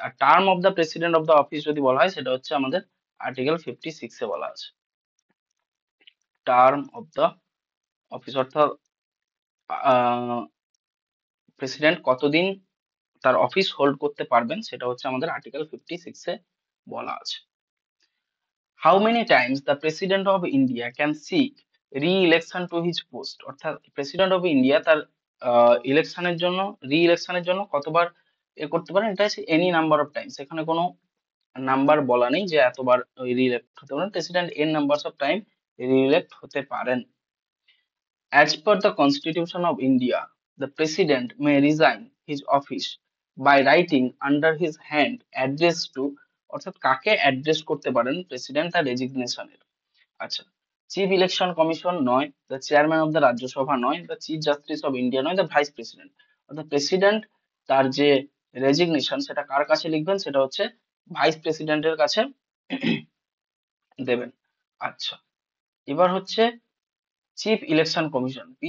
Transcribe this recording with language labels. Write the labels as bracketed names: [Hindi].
[Bangla] আর [English] term of the president of the office [Bangla] যদি বলা হয়, সেটা হচ্ছে আমাদের আর্টিকেল 56-এ বলা আছে। টার্ম অফ দ্য অফিস, অর্থাৎ প্রেসিডেন্ট কতদিন তার অফিস হোল্ড করতে পারবেন, সেটা হচ্ছে আমাদের আর্টিকেল 56-এ বলা আছে। [English] How many times the President of India can seek re-election to his post? [Bangla] অর্থাৎ প্রেসিডেন্ট অফ ইন্ডিয়া তার ইলেকশনের জন্য, রি ইলেকশনের জন্য কতবার করতে পারেন? এটা হচ্ছে [English] any number of times, [Bangla] এখানে কোনো নাম্বার বলা নেই যে এতবার রিইলেক্ট হতে পারেন, president [English] n numbers of time [Bangla] রিইলেক্ট হতে পারেন। [English] As per the Constitution of India, the President may resign his office by writing under his hand address to, [Bangla] অর্থাৎ কাকে অ্যাড্রেস করতে পারেন প্রেসিডেন্ট তার রেজিগনেশনের। আচ্ছা, চিফ ইলেকশন কমিশন নয়, the chairman of the Rajya Sabha নয়, the chief justice of India নয়, the vice president. অর্থাৎ প্রেসিডেন্ট তার যে রেজিগনেশন সেটা কার কাছে লিখবেন, সেটা হচ্ছে ভাইস প্রেসিডেন্টের কাছে দেবেন। আচ্ছা, এবার হচ্ছে চিফ ইলেকশন কমিশন।